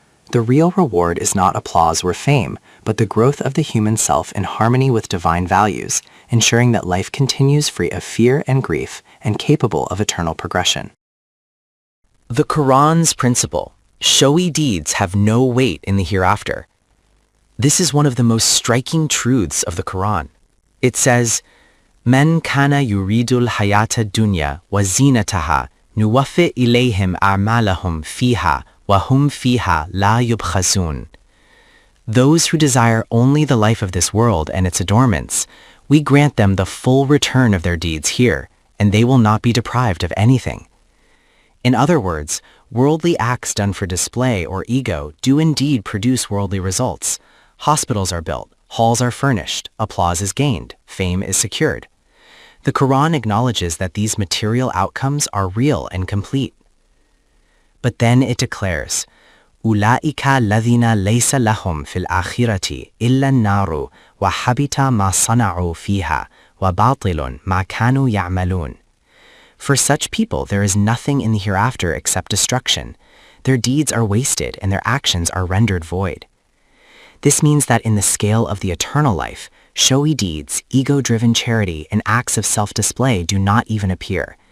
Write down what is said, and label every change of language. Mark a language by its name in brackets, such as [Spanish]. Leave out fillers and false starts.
[English] The real reward is not applause or fame, but the growth of the human self in harmony with divine values, ensuring that life continues free of fear and grief and capable of eternal progression. The Quran's principle, showy deeds have no weight in the hereafter. This is one of the most striking truths of the Quran. It says, [Arabic] من كان يريد الحياة الدنيا وزينتها نوفي إليهم أعمالهم فيها وهم فيها لا يبخسون. [English] Those who desire only the life of this world and its adornments, we grant them the full return of their deeds here, and they will not be deprived of anything. In other words, worldly acts done for display or ego do indeed produce worldly results. Hospitals are built, halls are furnished, applause is gained, fame is secured. The Quran acknowledges that these material outcomes are real and complete. But then it declares, [Arabic] أُولَئِكَ الَّذِينَ لَيْسَ لَهُمْ فِي الْآخِرَةِ إِلَّا النَّارُ وَحَبِطَ مَا صَنَعُوا فِيهَا وَبَاطِلٌ مَا كَانُوا يَعْمَلُونَ. [English] For such people there is nothing in the hereafter except destruction. Their deeds are wasted and their actions are rendered void. This means that in the scale of the eternal life, showy deeds, ego-driven charity, and acts of self-display do not even appear.